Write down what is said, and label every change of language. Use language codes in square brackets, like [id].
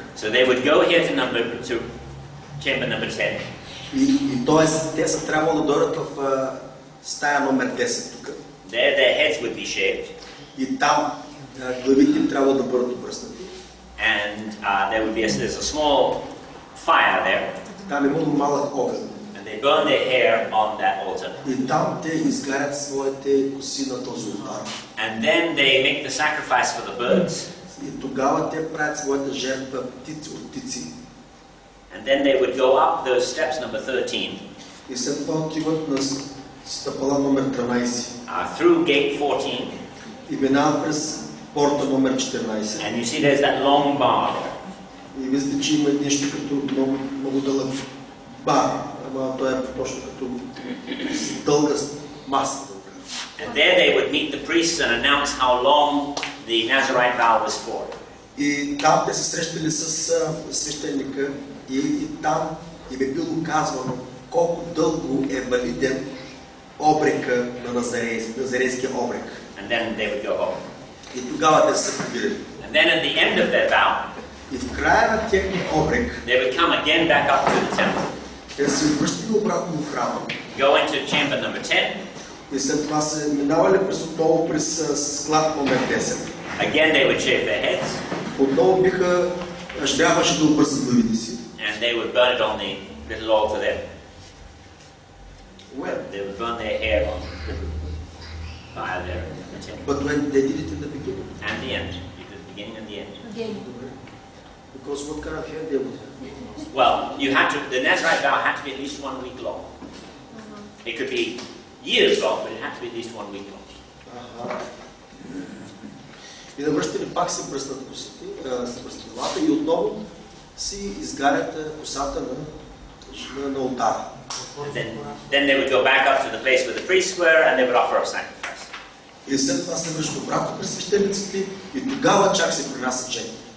[en] So they would go here to chamber number 10. [bg] И т.е. те са трябвало да дойдат в стая номер 10 тук. [en] There their heads would be shaved. [bg] И там главите им трябва да бъдат обръснати. [en] And there would be there's a small fire there. [bg] Там имало малък огън. [en] And they burn their hair on that altar. [bg] И там те изгарят своите коси на този олтар. [en] And then they make the sacrifice for the birds. [bg] И тогава те правят своята жертва от птици. [en] And then they would go up those steps number 13. [bg] И след това отиват на стъпала номер 13. [en] Through gate 14. [bg] И минават през порта номер 14. [en] And you see there's that long bar there. [bg] И виждате, че има нещо като много дълъг бар. Ама той е точно като дълга маса. [en] And there they would meet the priests and announce how long the Nazarite vow was for. [bg] И там те се срещали с свещеника и там им е било казвано колко дълго е валиден обрека на назарейския обрек. [en] And then they would go home. [bg] И тогава те се побирали. [en] And then at the end of their vow, [bg] и в края на техния обрек, [en] they would come again back up to the temple. [bg] Те се връщали обратно в храма. [en] Go into chamber number 10. [bg] И след това се минавали отново през склад номер 10. [en] Again they would shave their heads. [bg] Отново трябваше да обръснат главите си. [en] And they would burn it on the little altar there. When? They would burn their hair on the fire there in the temple. But when they did it in the beginning? And the end. The beginning and the end. Because what kind of hair they would have? Well, the Nazarite vow had to be at least 1 week long. It could be years long, but it had to be at least 1 week long. [bg] И да връщали пак се бръснат косите, се бръснат главата и отново си изгарят косата на олтара. [en] Then they would go back up to the place where the priests were and they would offer a sacrifice. [bg] И след това се връщат обратно през свещениците и тогава чак се принася жертва.